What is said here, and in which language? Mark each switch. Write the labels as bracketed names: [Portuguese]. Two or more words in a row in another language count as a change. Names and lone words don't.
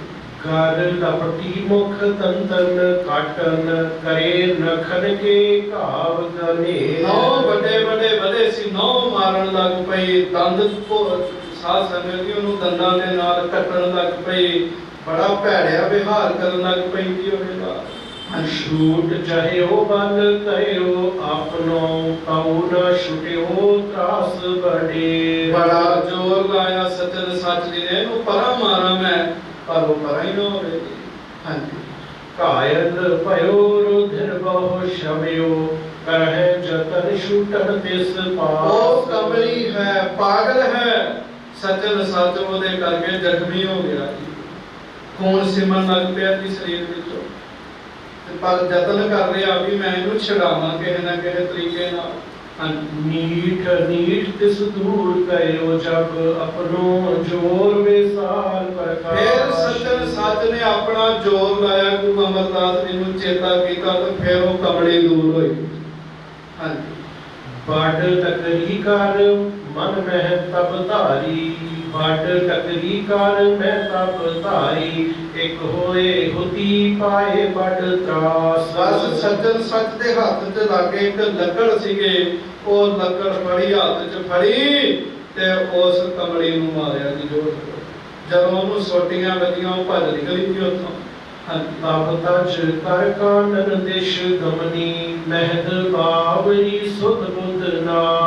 [Braj] घर लपटी मुख तंतन काटन, करे नखन के घाव गने। [Punjabi] ਨੌ ਬੜੇ ਬੜੇ ਬੜੇ ਸੀ, ਨੌ ਮਾਰਨ ਲੱਗ ਪਈ, ਦੰਦ ਸਾਧ ਸੰਗਤ ਜੀ ਉਹਨੂੰ ਦੰਦਾਂ ਦੇ ਨਾਲ ਕੱਟਣ ਲੱਗ ਪਈ, ਬੜਾ ਭੈੜਿਆ ਵਿਹਾਰ ਕਰਨ ਲੱਗ ਪਈ ਜੀ ਓਹਦੇ ਨਾਲ। [Braj] छूट चाहे बल कयो अपनो, तऊ न छुटियो त्रास बड़े। [Punjabi] ਬੜਾ ਜ਼ੋਰ ਲਾਇਆ ਸਚਨ ਸਚ ਜੀ ਨੇ, ਇਹਨੂੰ ਪਰਾਂ ਮਾਰਾਂ ਮੈਂ, ਪਰ ਉਹ ਪਰਾਂ ਹੀ ਨਾ ਹੋਵੇ। ਹਾਂ ਜੀ, [Braj] कायल भयो रुधिर बहु शमयो, कहे जतन छूटन तिस पास। [Punjabi] ਉਹ ਕਮਲੀ ਹੈ, ਪਾਗਲ ਹੈ, ਸਚਨ ਸਚ ਓਹਦੇ ਕਰਕੇ ਜ਼ਖ਼ਮੀ ਹੋ ਗਿਆ ਜੀ, ਖ਼ੂਨ ਸਿੰਮਣ ਲੱਗ ਪਿਆ ਜੀ ਸਰੀਰ ਵਿਚੋਂ, ਪਰ ਜਤਨ ਕਰ ਰਿਹਾ ਭੀ ਮੈਂ ਇਹਨੂੰ ਛੁਡਾਵਾਂ ਕਿਸੇ ਨਾ ਕਿਸੇ ਤਰੀਕੇ ਨਾਲ। [Braj] नीठ नीठ तिस दूर कयो जब, अपनो जोर विसार प्रकाश। [Punjabi] ਫਿਰ ਸਚਨ ਸਚ ਨੇ ਆਪਣਾ ਜ਼ੋਰ ਲਾਇਆ, ਗੁਰੂ ਅਮਰਦਾਸ ਜੀ ਨੂੰ ਚੇਤਾ ਕੀਤਾ, ਤਾਂ ਫਿਰ ਉਹ ਕਮਲੀ ਦੂਰ ਹੋਈ। ਹਾਂ ਜੀ, [Braj] बड़ तकरी कर मन में तब धारी, बड़ टकरी कर मैं तब ताई एक होए हुती पाए बड़ त्रास। [Punjabi] ਬਸ ਸੱਜਣ ਸਚ ਦੇ ਹੱਥ 'ਚ ਲੱਗੇ ਇਕ ਲੱਕੜ ਸੀਗੇ, ਉਹ ਲੱਕੜ ਫੜੀ ਹੱਥ 'ਚ ਫੜੀ ਤੇ ਉਸ ਕਮਲੀ ਨੂੰ ਮਾਰਿਆ ਜੀ ਜੋਰ। ਜਦੋਂ ਉਹਨੂੰ ਸੋਟੀਆਂ ਵੱਜੀਆਂ ਉਹ ਭੱਜ ਨਿਕਲੀ ਜੀ ਉੱਥੋਂ। [Braj] तब तज कर कानन दिश गमनी महिद बावरी सुध बुध नास।